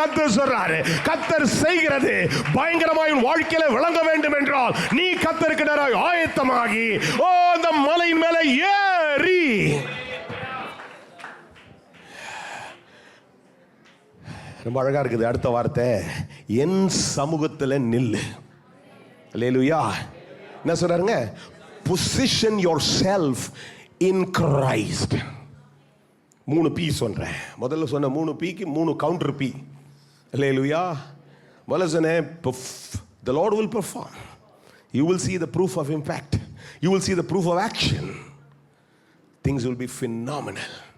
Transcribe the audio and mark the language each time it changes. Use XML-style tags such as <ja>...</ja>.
<ta>கர்த்தர் சொல்றாரு, கர்த்தர் செய்கிறது பயங்கரமாய் வாழ்க்கையில விளங்க வேண்டும் என்றால் நீ கர்த்தருக்கு நேராக ஆயத்தமாகி அந்த மலையின் மேலே ஏறி. ரொம்ப அழகா இருக்குது அடுத்த வார்த்தை, என் சமூகத்தில் நில்லு. அல்லேலூயா. என்ன சொல்றாருங்க?</ta> <en>Position yourself in Christ.</en> <ta>3 P சொல்றேன். முதல்ல சொன்ன 3 Pக்கு 3 கவுண்டர் P. அல்லேலூயா. முதல்ல சொன்னேன்,</ta> <en>the Lord will perform. You will see the proof of impact. You will see the proof of action. Things will be phenomenal.</en>